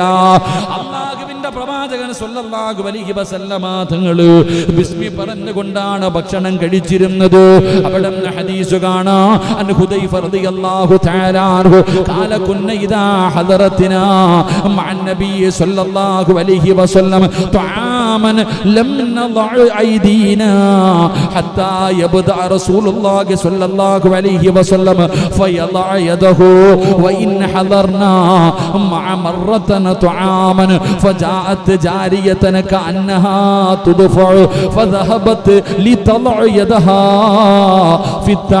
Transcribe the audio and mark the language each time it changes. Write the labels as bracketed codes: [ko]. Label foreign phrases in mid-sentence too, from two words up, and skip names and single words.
[ml] അല്ലാഹുവിന്റെ പ്രവാചകൻ [ar] صلى الله عليه وسلم [ml] തങ്ങൾ ബിസ്മി പറഞ്ഞുകൊണ്ടാണ് ഭക്ഷണം കഴിച്ചിരുന്നത്. അവിടുന്ന് ഹദീസ് കാണാം, [ar] عن حذيفة رضي الله تعالى عنه قال كنا إذا حضرنا مع النبي صلى الله عليه وسلم طعام طعاما لم نضع أيدينا حتى يبدأ رسول الله صلى الله عليه وسلم فيضع يده وإن حضرنا مع مرة طعاما فجاءت جارية كأنها تدفع فذهبت لتضع يدها في